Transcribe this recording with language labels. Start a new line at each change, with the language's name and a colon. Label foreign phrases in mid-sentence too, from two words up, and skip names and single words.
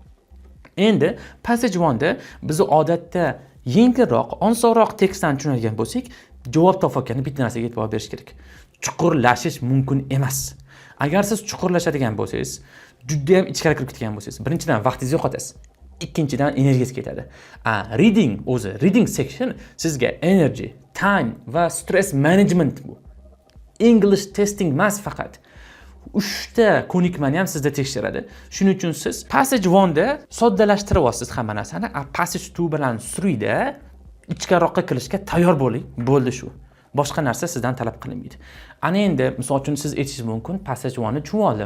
Uzbek: Endi passage 1 da biz odatda yengilroq, osonroq tekstdan tushunadigan bo'lsak, javob topayotganda bitta narsaga e'tibor berish kerak. Chuqurlashish mumkin emas. Agar siz chuqurlashadigan bo'lsangiz, juda ham ichkari kirib ketgan bo'lsangiz, birinchidan vaqtingizni yo'qotasiz. Ikkinchidan energiyangiz ketadi.
English: Reading section
Uzbek: sizga
English: energy, time
Uzbek: va
English: stress management
Uzbek: bu.
English: English testing
Uzbek: emas faqat. 3 ta ko'nikmani ham sizda tekshiradi. Shuning uchun siz passage 1 da soddalashtirib olasiz hamma narsani, passage 2 bilan 3 da ichkariroqqa kirishga tayyor bo'ling. Bo'ldi shu. Boshqa narsa sizdan talab qilinmaydi. Ana endi misol uchun siz aytishingiz mumkin, passage 1 ni tushunib oldim.